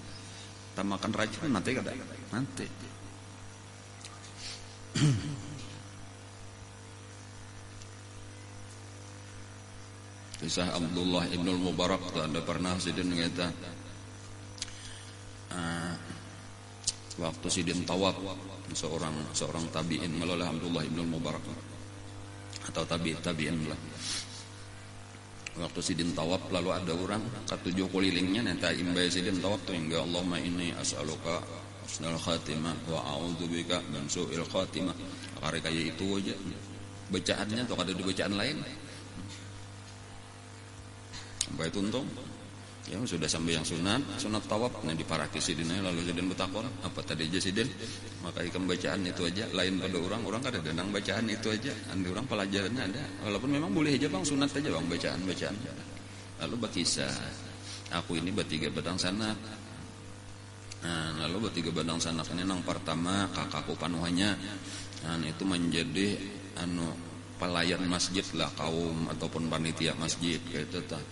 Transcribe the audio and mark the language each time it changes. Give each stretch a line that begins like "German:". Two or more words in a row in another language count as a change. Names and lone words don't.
Banjar: Makan racun nanti kada nanti. Kisah Abdullah ibnul Mubarak ada pernah sidin ngata waktu sidin tawaf seorang tabi'in melalui Abdullah ibnul Mubarak atau tabi'in lah. Waktu sidin tawaf lalu ada orang ketujuh kulilingnya nenta imbai sidin tawaf tuh hingga
Arabic: اللهم إني أسألك حسن الخاتمة وأعوذ بك من سوء الخاتمة.
Banjar: Kare kayak itu aja bacaannya atau ada di bacaan lain sampai tuntung ya sudah sampai yang sunat tawaf nah diparaki sidin lalu sidin betakon apa tadi aja sidin maka ikan bacaan itu aja lain pada orang kada denang bacaan itu aja andi orang pelajarannya ada walaupun memang boleh aja Bang sunat aja Bang bacaan lalu berkisah aku ini bertiga badang sanak nah lalu bertiga badang sanak ini nang pertama kakakku panuhanya itu menjadi pelayan masjid lah kaum ataupun panitia masjid kayak itu tah.